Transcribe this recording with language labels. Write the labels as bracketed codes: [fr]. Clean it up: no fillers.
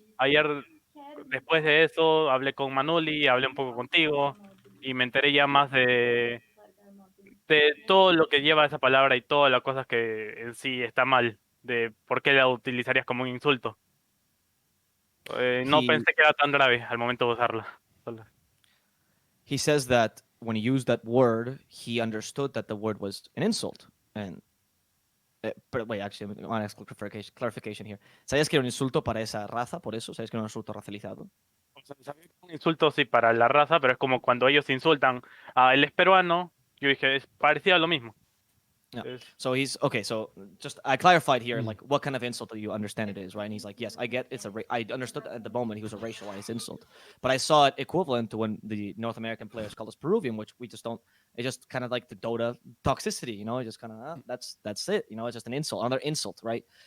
[es] Ayer, después de eso, hablé con Manuli, hablé un poco contigo, y me enteré ya más de todo lo que lleva esa palabra y todas las cosas que en sí está mal, de por qué la utilizarías como un insulto. No pensé que era tan grave al momento de usarla. [en] He says that when he used that word, he understood that the word was an insult. And but wait, actually, I want to ask clarification here. [es] ¿Sabías que era un insulto para esa raza? Por eso, ¿sabías que era un insulto racializado? O sea, sabía que es un insulto sí para la raza, pero es como cuando ellos insultan a él es peruano, yo dije, es parecido a lo mismo. [en] Yeah. So he's okay. So just I clarified here, like, what kind of insult do you understand it is, right? And he's like, yes, I get it's I understood at the moment he was a racialized insult, but I saw it equivalent to when the North American players called us Peruvian, which we just don't. It's just kind of like the Dota toxicity, just kind of that's it, it's just an insult, another insult, right?